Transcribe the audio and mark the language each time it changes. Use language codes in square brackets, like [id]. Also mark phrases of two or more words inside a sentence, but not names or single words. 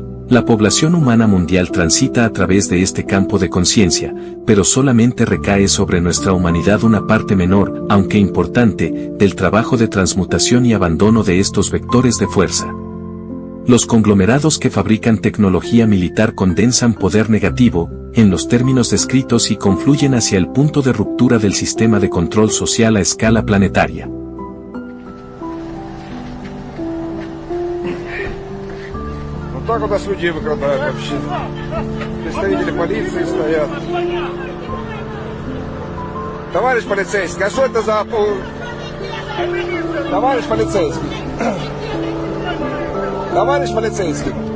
[es] La población humana mundial transita a través de este campo de conciencia, pero solamente recae sobre nuestra humanidad una parte menor, aunque importante, del trabajo de transmutación y abandono de estos vectores de fuerza. Los conglomerados que fabrican tecnología militar condensan poder negativo, en los términos descritos y confluyen hacia el punto de ruptura del sistema de control social a escala planetaria. [ru] Так у нас людей выкрадают вообще. Представители полиции стоят. Товарищ полицейский, а что это за... Товарищ полицейский. Товарищ полицейский.